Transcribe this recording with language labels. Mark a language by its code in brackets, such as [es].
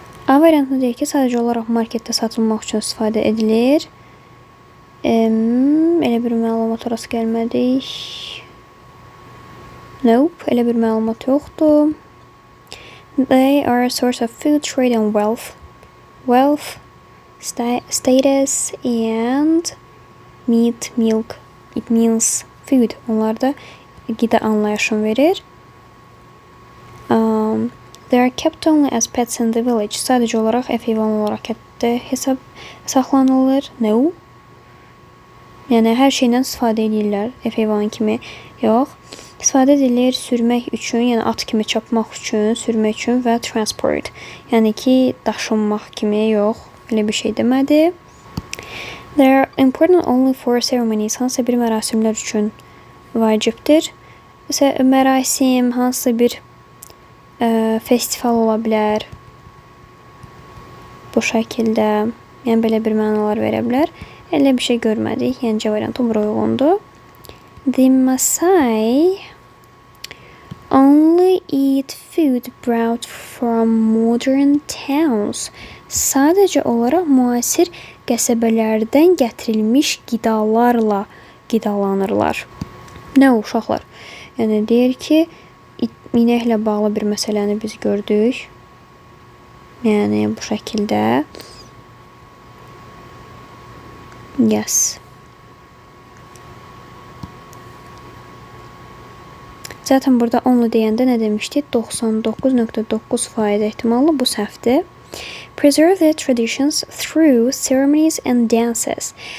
[az] A variantında deyir ki, sadəcə olaraq marketdə satılmaq üçün istifadə edilir. Elə bir məlumat orası gəlmədik. Nope, elə bir məlumat yoxdur. [en] They are a source of food, trade and wealth. Wealth, status and meat, milk. It means food. [az] Onlar da qida anlayışını verir. [en] They are kept only as pets in the village. [az] Sadəcə olaraq ev heyvanı olaraq kətdə hesab saxlanılır. No. Yəni hər şeydən istifadə edirlər. Ev heyvanı kimi yox. İstifadə edilir sürmək üçün, yəni at kimi çapmaq üçün, sürmək üçün və transport. Yəni ki, daşınmaq kimi yox. Elə bir şey demədi. [en] They are important only for ceremonies. [az] Hansısa bir mərasimlər üçün vacibdir. Məsələn, mərasim, hansısa bir festival ola bilər. Bu şəkildə, yəni belə bir mənalar verə bilər. Elə bir şey görmədik. Yəni C variantı bura uyğundur. [en] The Maasai only eat food brought from modern towns. [az] Sadəcə olaraq müasir qəsəbələrdən gətirilmiş qidalarla qidalanırlar. Nə uşaqlar? Yəni deyir ki, inəklə bağlı bir məsələni biz gördük. Yəni bu şəkildə. [en] Yes. [az] Zaten burada onlu deyəndə nə demişdik? 99.9% ehtimallı bu səhvdir. [en] Preserve the traditions through ceremonies and dances.